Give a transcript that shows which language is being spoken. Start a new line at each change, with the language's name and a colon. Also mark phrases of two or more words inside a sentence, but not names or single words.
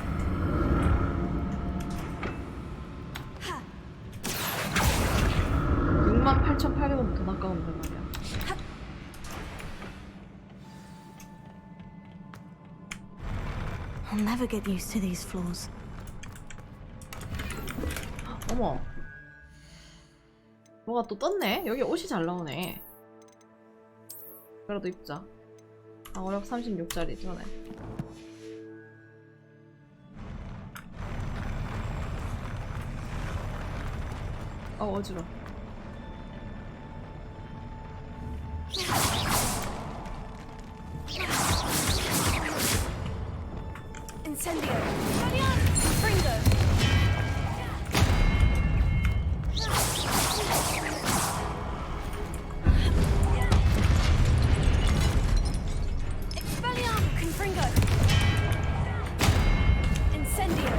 Korean: 68,800원 돈 아까운데 말이야.
English: I'll never get used to these floors.
Korean: 어머. 뭐가 또 떴네? 여기 옷이 잘 나오네. 그래도 입자. 어력 36짜리 전에. 어지러워. Incendio. Fringo. Expelliarmus. Confringo. Incendio.